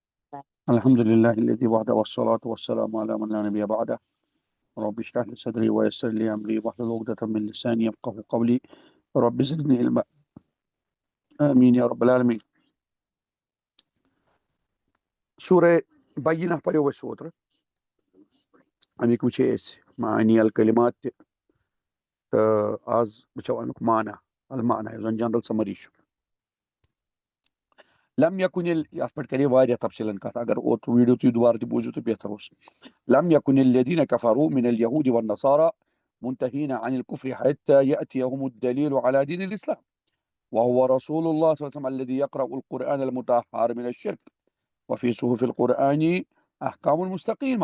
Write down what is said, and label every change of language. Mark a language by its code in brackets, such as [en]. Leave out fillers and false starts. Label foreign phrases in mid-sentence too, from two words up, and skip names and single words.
[ar] الحمد لله الذي وحده والصلاة والسلام على من لا نبي بعده رب اشرح لي صدري ويسر لي أمري واحلل عقدة من لساني يفقهوا قولي رب زدني علما آمين يا رب العالمين. [ks] سورة بينة پڑھو أسۍ اوترٕ امیُک وٕچھے أسۍ [ar] معانی الکلمات [ks] تہِ تہٕ آز وٕچھو امیُک معنی المعنى یُس زن [en] general summary [ks] چھُ. لم يكن یتھ پٮ۪ٹھ کرے واریاہ تفصیلن کتھ اگر اوترٕ ویڈیو تُہۍ دوبارٕ تہِ بوٗزِو تہٕ بہتر اوس. [ar] لم يكن الذين كفروا من اليهود والنصارى منتهين عن الكفر حتى يأتيهم الدليل على دين الإسلام وهو رسول الله صلى الله عليه وسلم الذي يقرأ القرآن المطهر من الشرك وفي صحف القرآن أحكام مستقيمة.